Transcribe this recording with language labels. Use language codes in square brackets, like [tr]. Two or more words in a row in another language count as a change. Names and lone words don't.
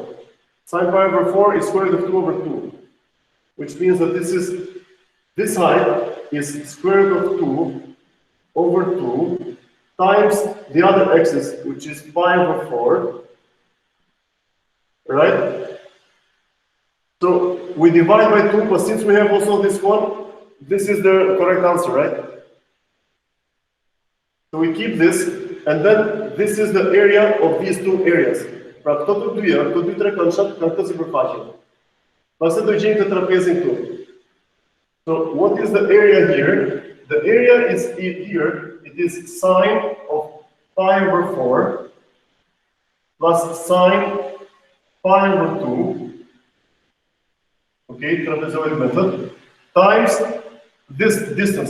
[en] Sine pi over 4 is square root of 2 over 2, which means that this height is square root of 2 over 2 times the other axis, which is pi over 4, right? So we divide by 2, but since we have also this one, this is the correct answer, right? So we keep this, and then this is the area of these two areas. [sq] Pra këto të dyja, këto dy trekançat kanë këtë sipërfaqe. Pastaj do gjejmë të trapezin këtu. [en] So what is the area here? The area is here. It is sine of pi over 4 plus sine pi over 2. Okay, trapezoidal method times this distance.